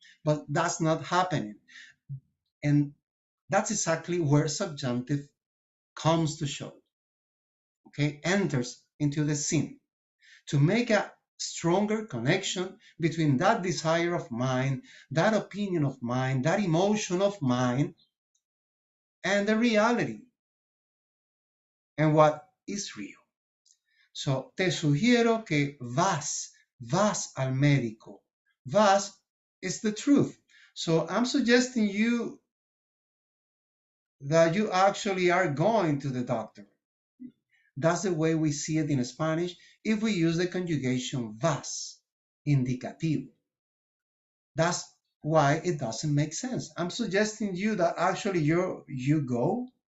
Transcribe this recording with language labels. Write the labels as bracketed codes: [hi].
[en] But that's not happening. And that's exactly where subjunctive comes to show, okay, enters into the scene to make a stronger connection between that desire of mine, that opinion of mine, that emotion of mine, and the reality and what is real. [es] So, te sugiero que vas al médico. [en] Vas is the truth. So, I'm suggesting you that you actually are going to the doctor. That's the way we see it in Spanish if we use the conjugation vas, indicativo. That's why it doesn't make sense. I'm suggesting you that actually you go.